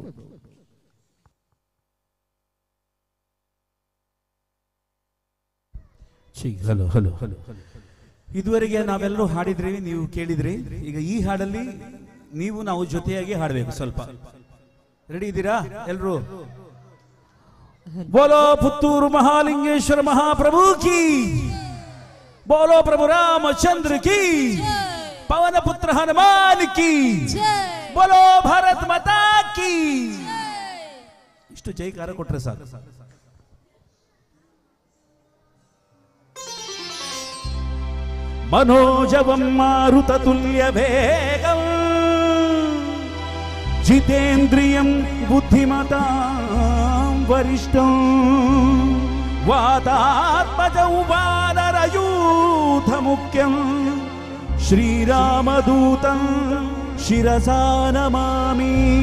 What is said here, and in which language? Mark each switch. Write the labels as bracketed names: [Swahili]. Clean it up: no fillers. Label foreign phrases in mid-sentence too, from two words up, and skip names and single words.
[Kannada] ಹಲೋ ಹಲೋ ಹಲೋ. ಇದುವರೆಗೆ ನಾವೆಲ್ಲರೂ ಹಾಡಿದ್ರಿ, ನೀವು ಕೇಳಿದ್ರಿ. ಈಗ ಈ ಹಾಡಲ್ಲಿ ನೀವು ನಾವು ಜೊತೆಯಾಗಿ ಹಾಡಬೇಕು. ಸ್ವಲ್ಪ ರೆಡಿ ಇದ್ದೀರಾ ಎಲ್ಲರೂ? [Hindi] बोलो पुत्तूर महालिंगेश्वर महाप्रभु की, बोलो प्रभु रामचंद्र की, पवन पुत्र हनुमान की, बोलो भारत माता की. [Kannada] ಇಷ್ಟು ಜಯಕಾರ ಕೊಟ್ರೆ ಸಾಕು. [Sanskrit] मनोजवं मारुततुल्य वेगं जितेन्द्रियं बुद्धिमतां वरिष्ठं वातात्मजं वानरयूथमुख्यं श्रीरामदूतं शिरसा नमामि.